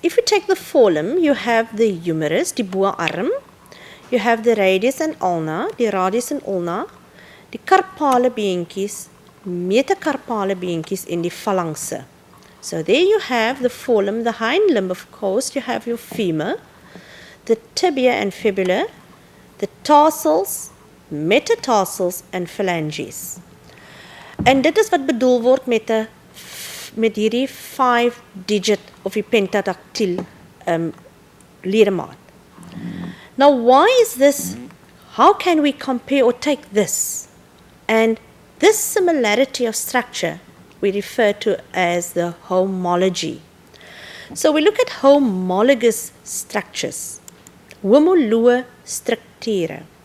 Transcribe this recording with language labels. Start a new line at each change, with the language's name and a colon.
English: If you take the forelimb, you have the humerus,
Afrikaans: die boarm,
English: you have the radius and ulna,
Afrikaans: die radius en ulna, die carpale beentjies, metacarpale beentjies en die phalanxe.
English: So there you have the forelimb, the hind limb, of course, you have your femur, the tibia and fibula, the tarsals, metatarsals and phalanges.
Afrikaans: En dit is wat bedoel word met hierdie 5-digit of die pentadactyl ledemaat.
English: Now why is this, how can we compare or take this? And this similarity of structure we refer to as the homology. So we look at homologous structures, homoloë structure.